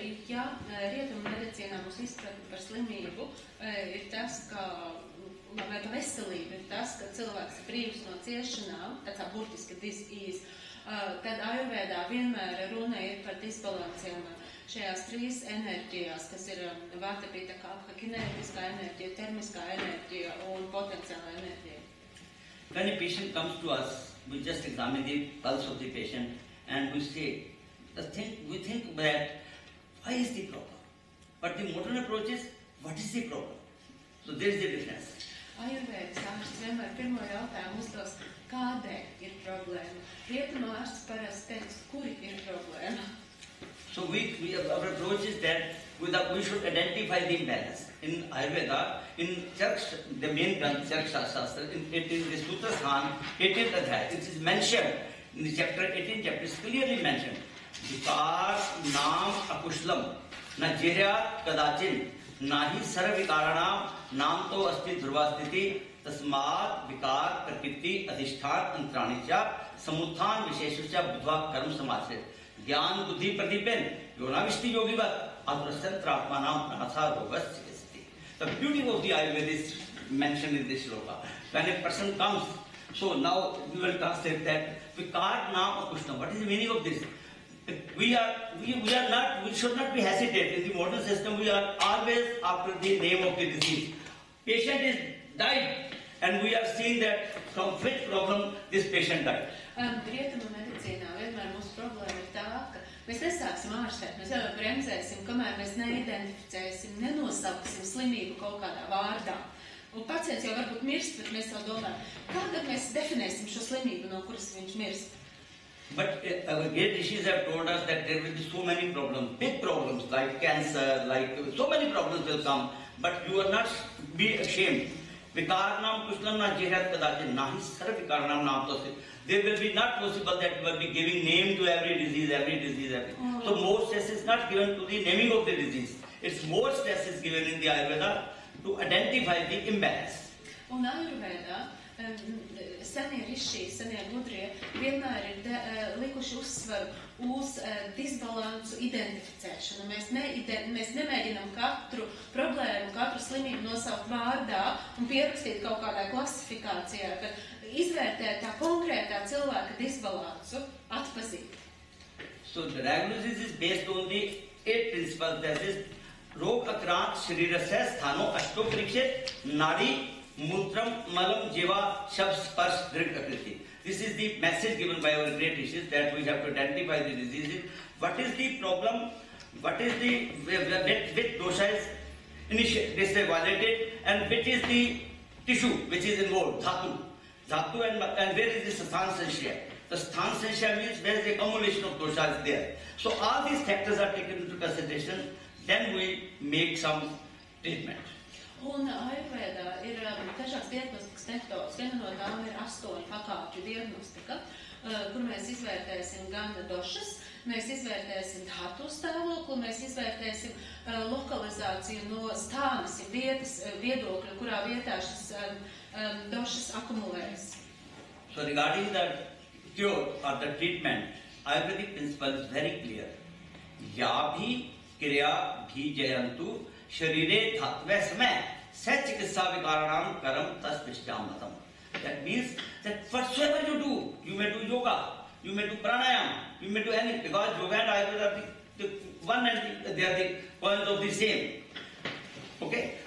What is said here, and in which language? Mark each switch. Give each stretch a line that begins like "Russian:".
Latvian: Ja rietumu medicīnā mums izpratne par slimību ir tas, ka, vai par veselību ir tas, ka cilvēks ir brīvs no ciešanām, tāds burtiski dis-ease, tad Ayurvedā vienmēr runa ir par disbalansiem šajās 3 enerģijās, kas ir Vata, Pitta, Kapha, kinētiskā enerģija, termiskā enerģija un potenciālā enerģija.
English: When a patient comes to us, we just examine the pulse of the patient and we say, we think that why is the problem? But the modern approach is, what is the problem? So there is the difference.
Latvian: Ayurvedas ārsts vienmēr pirmo jautājumu uzdos, kādēļ ir problēma. Rietumu ārsts parasti teiks, kuri ir problēma.
English: So our approach is that we should identify the imbalance. In Ayurveda, in the main Granth, Shastra, in the Sutra Sthan, 18th Adhyaya, it is mentioned, in the chapter 18 chapter is clearly mentioned,
Sanskrit: Vikar naam akushlam, na jiryat kadachin, nahi sarva vikaranam, naam to asti dhurvastiti, tasmat vikar prakriti adhishthan antranicha, samuthan visheshusya budva karma samachit, jnana buddhi pradipin, yonavishti yogivat, adrasantra atmanam pranatha rogasya.
English: The beauty of the Ayurveda is mentioned in this shloka. When a person comes, so now we will translate that
Sanskrit: vikar naam akushlam.
English: What is the meaning of this? We should not be hesitant. In the modern system, we are always after the name of the disease. Patient is died, and we are seeing that from which problem this patient died.
Latvian: Rietumu medicīnā vienmēr mūsu problēma ir tā, ka mēs nesāksim ārstēt, mēs jau bremzēsim, kamēr mēs neidentificēsim, nenosauksim slimību kaut kādā vārdā. Un pacients jau varbūt mirst, bet mēs jau domājam, kādā mēs definēsim šo slimību, no kuras viņš mirst.
English: But our great rishis have told us that there will be so many problems, big problems like cancer, like so many problems will come. But you are not be ashamed.
Sanskrit: Vikarnam Kuslam na jihat kadachin nahi sarv vikarnam naam to.
English: There will be not possible that you will be giving name to every disease, every. So more stress is not given to the naming of the disease. It's more stress is given in the Ayurveda to identify the imbalance.
Latvian: Un Ayurvedā senie riši, senie gudrie vienmēr ir likuši uzsvaru uz disbalansu identificēšanu. Mēs nemēģinām katru problēmu, katru slimību nosaukt vārdā un pierakstīt kaut kādā klasifikācijā, bet izvērtēt tā konkrētā cilvēka disbalansu, atpazīt.
English: So the diagnosis is based on the 8 principles, that is
Sanskrit: Rog Akrant Shrirasya Sthano Ashto Parikshit Nadi Mutram Malam Jiva Shab Sparsh Drik Akriti.
English: This is the message given by our great rishis, that we have to identify the diseases. What is the problem? What is the which dosha is initially violated, and which is the tissue which is involved, dhatu, and where is the sthan sanshaya? The sthan sanshaya means where is the accumulation of dosha is there. So all these factors are taken into consideration. Then we make some treatment.
Latvian: Un Ayurvedā ir dažādas diagnostikas metodas. Viena no tām ir 8 pakāpju diagnostika, kur mēs izvērtēsim gan došas, mēs izvērtēsim dhatu stāvokli, mēs izvērtēsim lokalizāciju no stānas vietas viedokļa, kurā vietā šis došas akumulējas.
English: So regarding the cure or the treatment, Ayurvedic principle is very clear.
Sanskrit: Yabhi kriya bhi jayantu Sharire Dhatve Sme Sach Chikitsa Vikaranam Karam Tas Vishjamatam.
English: That means that whatsoever you do, you may do yoga, you may do pranayama, you may do anything, because yoga and Ayurveda are the one and they are the points of the same. Okay?